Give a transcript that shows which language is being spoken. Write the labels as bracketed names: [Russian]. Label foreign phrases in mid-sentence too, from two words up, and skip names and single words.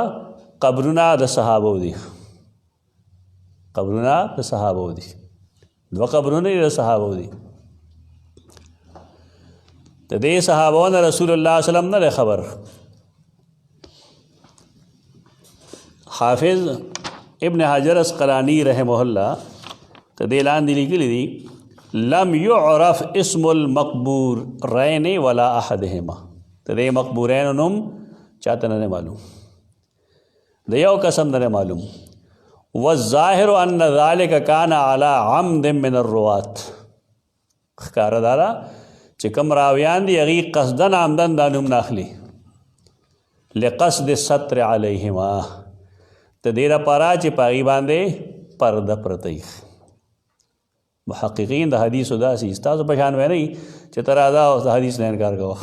[Pashto] قبرونه د صحابو دي، قبرونه د صحابو دي، 2 قبرونه د صحابو دي. د دې صحابو نه رسول الله [Arabic] صلی الله علیه وسلم [Pashto] نه خبر. حافظ ابن حجر اسقلانی [Arabic] رحمه الله [Pashto] ته دې لاندې لیکلي دي [Arabic] لم يعرف اسم المقبورین ولا احدهما. [Pashto] ته دې مقبورین نوم چاته نه معلوم، د یو قسم نه معلوم. [Arabic] والظاهر ان ذلك كان على عمد من الروات. [Pashto] ښکاره دارا چې کوم راویان دي هغې قصدن عمدن دا نوم نه اخلي، [Arabic] لقصد الستر علیهما، [Pashto] ته دې دپاره چې په هغې باندې پرده پرته وي. محققین د حدیثو داسې ستاسو په شان وی نه چې ته راځه او د حدیث نه انکار کوه.